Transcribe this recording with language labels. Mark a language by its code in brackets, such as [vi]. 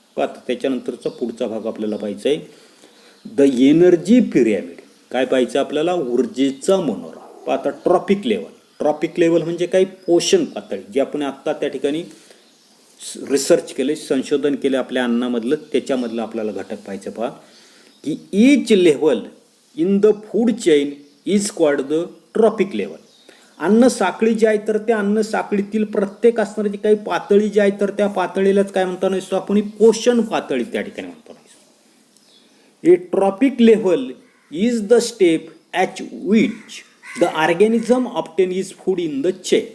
[mr] आता त्याच्यानंतरचा पुढचा भाग आपल्याला पाहायचा आहे, [en] The energy pyramid. [mr] काय पाहायचं आपल्याला, ऊर्जेचा मनोरा. आता ट्रॉपिक लेवल. ट्रॉपिक लेवल म्हणजे काही पोषण पातळी, जे आपण आत्ता त्या ठिकाणी रिसर्च केले, संशोधन केले आपल्या अन्नामधलं, त्याच्यामधलं आपल्याला घटक पाहायचं. पहा की [en] Each level in the food chain is called the trophic level. [mr] अन्न साखळी जी आहे तर त्या अन्न साखळीतील प्रत्येक असणारी काही पातळी जी आहे तर त्या पातळीलाच काय म्हणताना दिसतो आपण, पोषण पातळी त्या ठिकाणी म्हणतो. [en] A trophic level is the step at which the organism obtain is food in the chain.